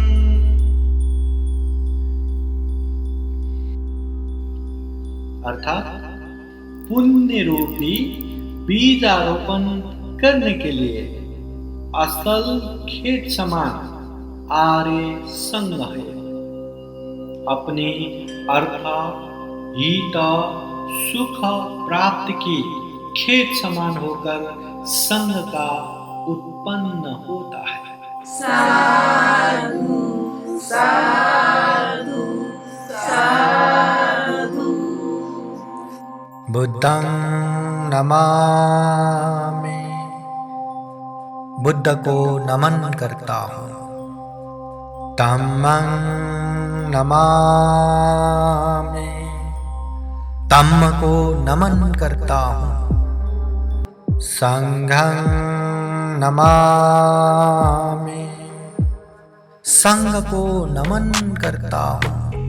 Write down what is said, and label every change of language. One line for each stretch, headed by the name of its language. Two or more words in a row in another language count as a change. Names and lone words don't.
Hindi: अर्थात पुण्य रूपी बीजारोपण करने के लिए असल खेत समान आर्य संग है। अपनी अर्थ हित सुख प्राप्ति की खेत समान होकर संग का उत्पन्न होता है।
Pali: साधु साधु साधु। बुद्धं नमामि,
Hindi: बुद्ध को नमन करता हूँ।
Pali: धम्मं नमामि,
Hindi: धम्म को नमन करता हूँ।
Pali: संघं नमामि,
Hindi: संघ को नमन करता हूँ।